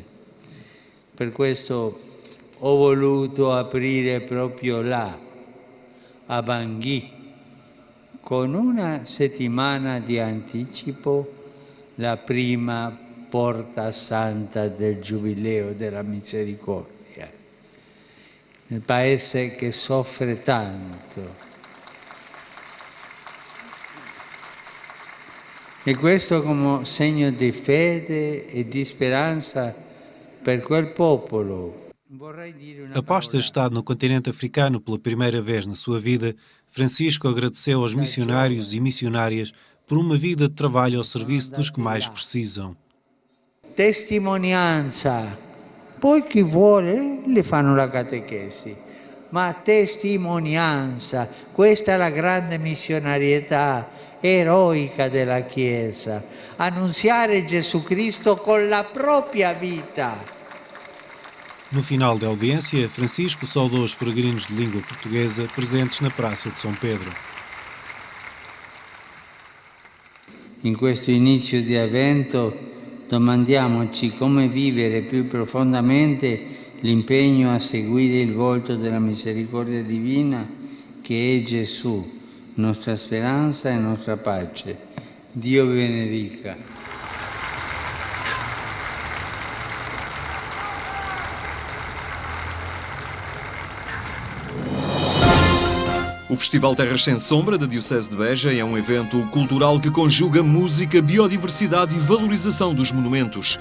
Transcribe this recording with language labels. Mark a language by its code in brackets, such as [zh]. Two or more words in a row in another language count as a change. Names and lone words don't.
[it] Per questo ho voluto aprire proprio là, a Bangui, con una settimana di anticipo, la prima Porta Santa del Giubileo della Misericordia. Nel paese che soffre tanto. E questo come segno di fede e di speranza per quel popolo. [pt] Após ter estado no continente africano pela primeira vez na sua vida, Francisco agradeceu aos missionários e missionárias por uma vida de trabalho ao serviço dos que mais precisam. [it] Testimonianza. Poi chi vuole le fanno la catechesi, ma testimonianza, questa è la grande missionarietà eroica della Chiesa, annunziare Gesù Cristo con la propria vita. [pt] No final da audiência, Francisco saudou os peregrinos de língua portuguesa presentes na Praça de São Pedro. [it] In questo inizio di avvento domandiamoci come vivere più profondamente l'impegno a seguire il volto della misericordia divina che è Gesù, nostra speranza e nostra pace. Dio vi benedica. [pt] O Festival Terras Sem Sombra da Diocese de Beja é um evento cultural que conjuga música, biodiversidade e valorização dos monumentos.